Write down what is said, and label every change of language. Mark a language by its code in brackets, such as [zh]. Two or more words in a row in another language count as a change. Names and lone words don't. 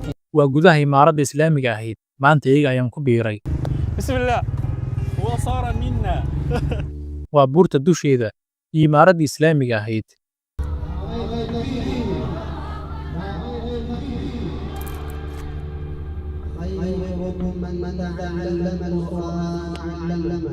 [so] waa gudaha imaaradda islaamiga ahayd maanta iyaga ayaan ku biiray [ar] بسم الله وصار منا [so] waa buurta dusheeda iyo imaaraddii islaamiga ahayd [ar] خيركم من تعلم القرآن وعلمه